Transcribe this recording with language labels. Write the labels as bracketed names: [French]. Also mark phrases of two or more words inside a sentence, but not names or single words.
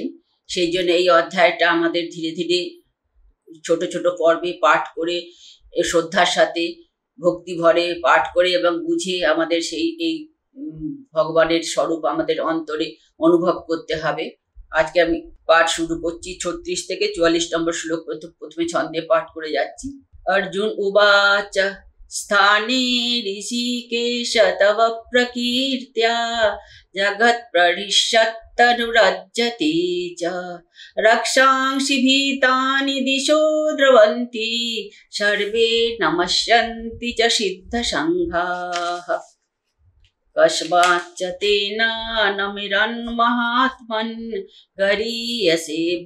[Bangla] সেই জন্য এই অধ্যায়টা আমাদের ধীরে ধীরে ছোট ছোট পর্বে পাঠ করে শ্রদ্ধার সাথে ভক্তি ভরে পাঠ করে এবং বুঝে আমাদের এই ভগবানের স্বরূপ আমাদের অন্তরে অনুভব করতে হবে। আজকে আমি পাঠ শুরু করছি। 36 থেকে 44 নম্বর শ্লোক প্রথমে ছন্দে পাঠ করে যাচ্ছি। [Sanskrit] অর্জুন উবাচ স্থানে ঋষিকেশ তব প্রকীর্ত্য়া জগৎ প্ররিষ্যত্তনুরজ্যতে চ রক্ষাংসি ভীতানি দিশো দ্রবন্তি সর্বে নমস্যন্তি চ সিদ্ধ সংঘাঃ কস্মাচ্চ তেন নমিরন্মহাত্মন গরীয়সে